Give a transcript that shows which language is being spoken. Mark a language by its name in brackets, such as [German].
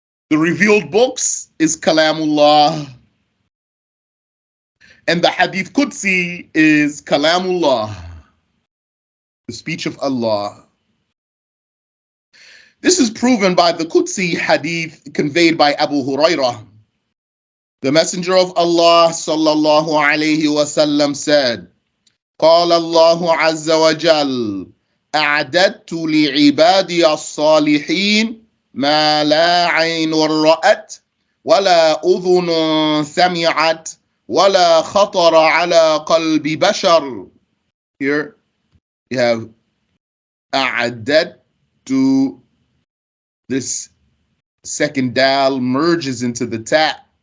[English] The revealed books is Kalamullah. And the hadith Qudsi is Kalamullah, the speech of Allah. This is proven by the Qudsi hadith conveyed by Abu Hurairah. The Messenger of Allah sallallahu alayhi wasallam said, [Arabic] قال الله عز وجل أعددت لعبادي الصالحين ما لا عين رأت ولا أذن سمعت ولا خطر على قلب بشر. [English] Here you have أعددت. This second dal merges into the ta.